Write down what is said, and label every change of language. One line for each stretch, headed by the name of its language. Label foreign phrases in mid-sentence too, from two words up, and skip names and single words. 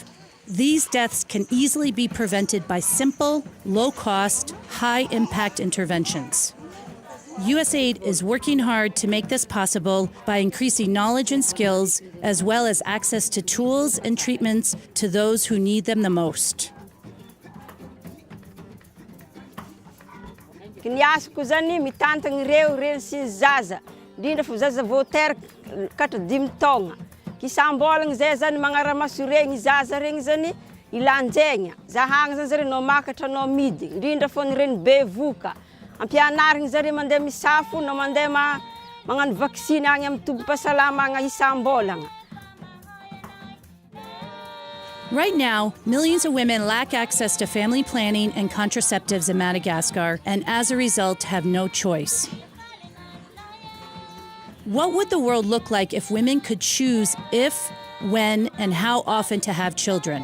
English: These deaths can easily be prevented by simple, low-cost, high-impact interventions. USAID is working hard to make this possible by increasing knowledge and skills, as well as access to tools and treatments to those who need them the most.
Malagasy: Ny asako zany mitantagna ireo sy zaza, indrindra fa zaza vao teraka 5 taona. Kisam-bolagna zay zany magnaramaso regny zaza regny zany ilanjegna. Zahagna zany zare no makatra no midy. Indrindra fô ny reny bevoka. Ampianarigny zare mandeha misafo no mandeha magnano vaccine agny amin'ny tombom-pahasalamagna isam-bolagna.
English: Right now, millions of women lack access to family planning and contraceptives in Madagascar, and as a result, have no choice. What would the world look like if women could choose if, when, and how often to have children?